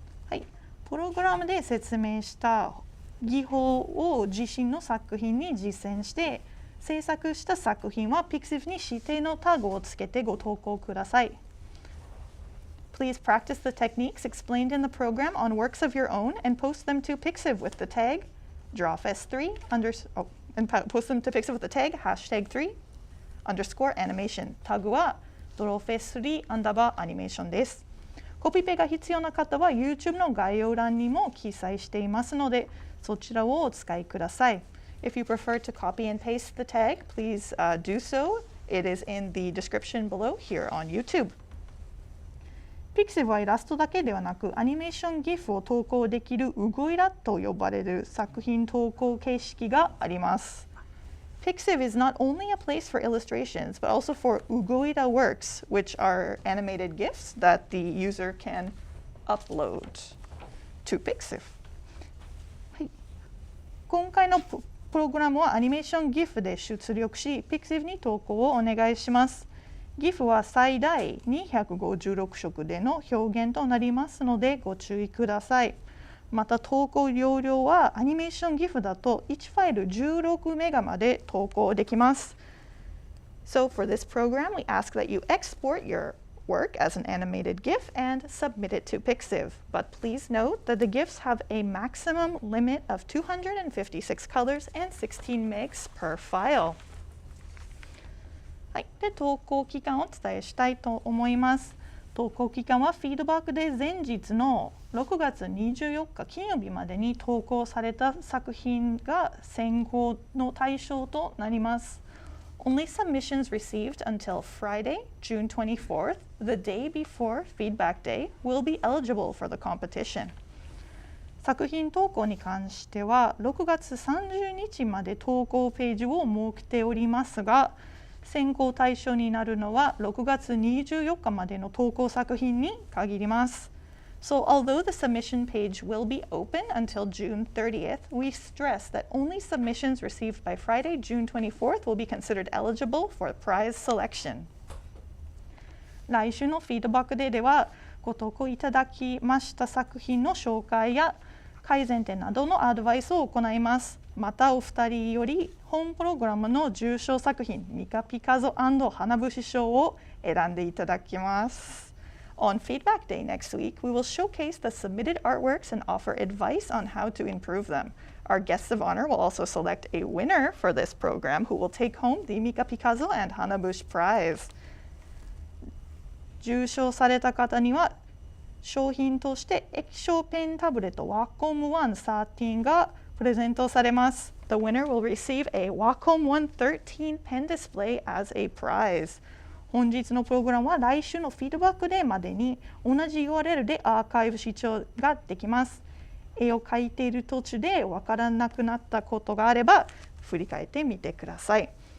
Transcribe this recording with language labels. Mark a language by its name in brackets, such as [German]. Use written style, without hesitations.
[Japanese] はい、プログラムで説明した技法を自身の作品に実践して制作した作品は Pixiv に指定のタグをつけてご投稿ください。 [English] Please practice the techniques explained in the program on works of your own and post them to Pixiv with the tag Drawfest3 and post them to Pixiv with the tag #3_animation [Japanese] タグは Drawfest3_animation です。コピペが必要な方は YouTube の概要欄にも記載していますので、そちらをお使いください。 [English] If you prefer to copy and paste the tag, please do so. It is in the description below here on YouTube. [Japanese] Pixiv はイラストだけではなく、アニメーション GIF を投稿できるウゴイラと呼ばれる作品投稿形式があります。 [English] Pixiv is not only a place for illustrations, but also for ugoira works, which are animated GIFs that the user can upload to Pixiv. [Japanese] はい、今回のプログラムはアニメーション GIF で出力し、Pixiv に投稿をお願いします。 GIF は最大256色での表現となりますのでご注意ください。また投稿容量はアニメーション GIF だと1ファイル16メガまで投稿できます。 [English] So for this program, we ask that you export your work as an animated GIF and submit it to Pixiv. But please note that the GIFs have a maximum limit of 256 colors and 16 megs per file. [Japanese] はい、で投稿期間をお伝えしたいと思います。投稿期間はフィードバックで前日の6月24日金曜日までに投稿された作品が選考の対象となります。 [English] Only submissions received until Friday, June 24th, the day before feedback day, will be eligible for the competition. [Japanese] 作品投稿に関しては6月30日まで投稿ページを設けておりますが、選考対象になるのは6月24日までの投稿作品に限ります。 [English] So although the submission page will be open until June 30th, we stress that only submissions received by Friday, June 24th will be considered eligible for prize selection. [Japanese] 来週のフィードバックデーではご投稿いただきました作品の紹介や改善点などのアドバイスを行います。またお二人より本プログラムの受賞作品ミカピカゾ&花節賞を選んでいただきます。 [English] On Feedback Day next week, we will showcase the submitted artworks and offer advice on how to improve them. Our guests of honor will also select a winner for this program who will take home the Mika Pikazo and Hanabushi prize. [Japanese] 受賞された方には商品として液晶ペンタブレット Wacom One 13がプレゼントされます。 [English] The winner will receive a Wacom One 13 pen display as a prize. [Japanese] 本日のプログラムは来週のフィードバックデーまでに同じ URL でアーカイブ視聴ができます。絵を描いている途中でわからなくなったことがあれば振り返ってみてください。